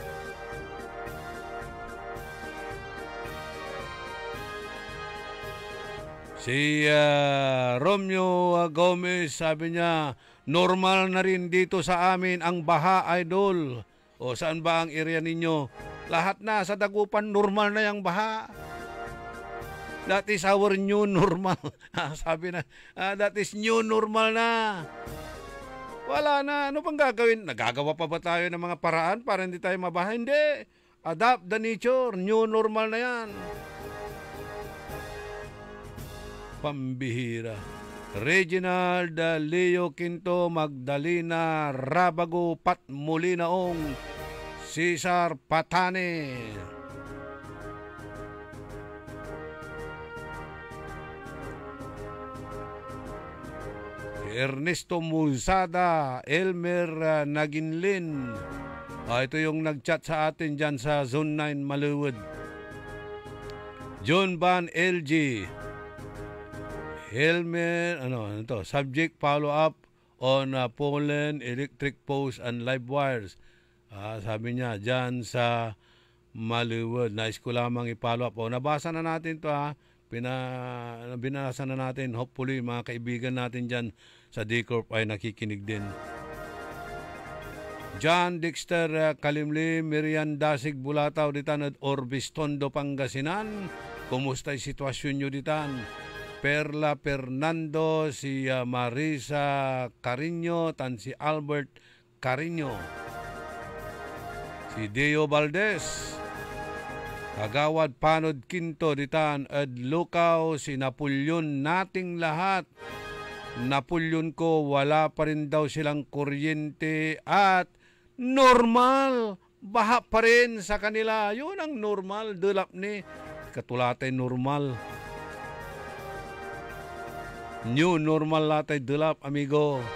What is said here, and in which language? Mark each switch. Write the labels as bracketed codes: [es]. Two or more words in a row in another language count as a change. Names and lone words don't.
[tl] Si Romeo Gomez, sabi niya, normal na rin dito sa amin ang baha, idol. O saan ba ang area ninyo? Lahat na sa Dagupan, normal na yung baha. [en] That is our new normal. [tl] Sabi na, [en] that is new normal na. [tl] Wala na. Ano pang gagawin? Nagagawa pa ba tayo ng mga paraan para hindi tayo mabaha? Hindi. [en] Adapt the nature. New normal [tl] na yan. Pambihira. Reginald Leo Quinto, Magdalena Rabago, Pat Molinaong, Cesar Patane. Ernesto Musada, Elmer Naginlin. Ito yung nagchat sa atin dyan sa Zone 9 Maluwod. John Van LG. Helmet, [en] subject follow-up on pollen, electric posts, and live wires. [tl] Sabi niya, dyan sa Maluwod. Nais ko lamang i-follow up. Nabasa na natin to binasa na natin. Hopefully, mga kaibigan natin dyan sa DCorp ay nakikinig din. John Dexter Kalimli, Miriam Dasig Bulataw, ditan at Orbis Tondo, Pangasinan. Kumusta yung sitwasyon nyo ditan? Perla Fernando, si Marisa Carino, tan si Albert Carino. Si Deo Valdez, Kagawad Panod Quinto, ditan Ed Lucaw, si Napoleon, nating lahat. Napoleon ko, wala pa rin daw silang kuryente at normal. Baha pa rin sa kanila. Yun ang normal. [pag] Dulap ni katulatay normal. [en] New normal [pag] latay dulap, amigo.